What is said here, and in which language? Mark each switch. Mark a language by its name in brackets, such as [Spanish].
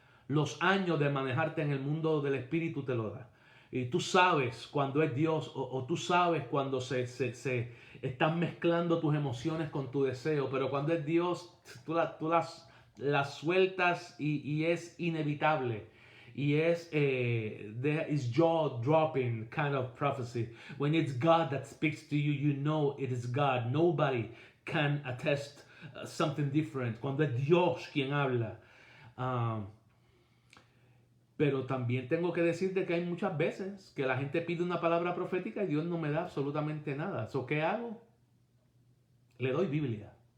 [Spanish] Los años de manejarte en el mundo del espíritu te lo da. Y tú sabes cuando es Dios o tú sabes cuando se están mezclando tus emociones con tu deseo. Pero cuando es Dios, tú las sueltas y es inevitable. Y es [English] there is jaw-dropping kind of prophecy. When it's God that speaks to you, you know it is God. Nobody can attest something different. [Spanish] Cuando es Dios quien habla. Pero también tengo que decirte que hay muchas veces que la gente pide una palabra profética y Dios no me da absolutamente nada. ¿So qué hago? Le doy Biblia.